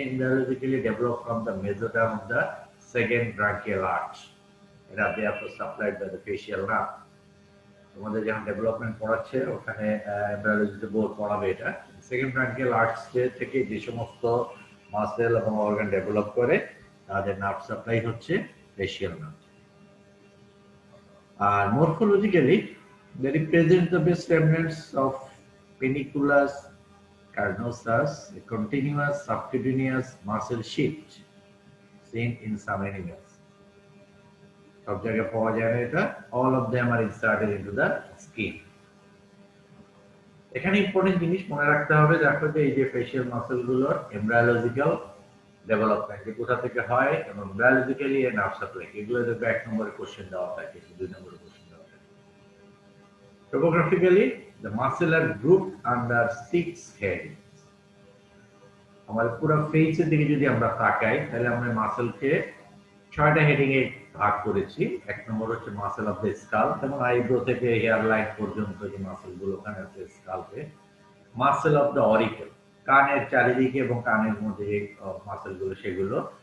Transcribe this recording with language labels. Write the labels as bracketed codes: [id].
[en] Embryologically develop from the mesoderm of the second branchial arch, এটা therefore supplied by the facial nerve. [bn] তোমাদের যখন development পড়াচ্ছে ওখানে এমব্রায়োলজিতে board পড়াবে এটা। সেকেন্ড ব্রাঙ্কিয়াল আর্চ থেকে যে সমস্ত মাসেল এবং অর্গান ডেভেলপ করে তাদের নার্ভ সাপ্লাই হচ্ছে facial nerve. [en] আর morphologically they represent the best remnants of paniculus carnosus, a continuous subcutaneous muscle sheath seen in some animals. [bn] সব জায়গায় পাওয়া যায় না এটা। [en] All of them are inserted into the skin. [bn] এখানে important জিনিস মনে রাখতে হবে, দেখো যে এই যে ফেশিয়াল মাসল গুলোর এমব্রায়োলজিক্যাল ডেভেলপমেন্ট কোথা থেকে হয় এবং বায়োলজিক্যালি এর নার্ভ সাপ্লাই, এগুলো দেখবে 1 নম্বরে কোশ্চেন দেওয়া থাকে, 2 নম্বরে কোশ্চেন দেওয়া থাকে। [en] Topographically the muscle are grouped under 6 heads. [bn] আমাদের পুরো ফেসের দিকে যদি আমরা তাকাই তাহলে আমরা মাসলকে 6টা হেডিং এ ভাগ করেছি। 1 নম্বর হচ্ছে মাসল অফ দ্য স্কাল, যেমন আইব্রো থেকে হেয়ার লাইন পর্যন্ত যে মাসল গুলো ওখানে আছে স্কাল্পে। মাসল অফ দ্য অরিকেল, কানের চারিদিকে এবং কানের মধ্যে যে মাসল গুলো সেগুলো।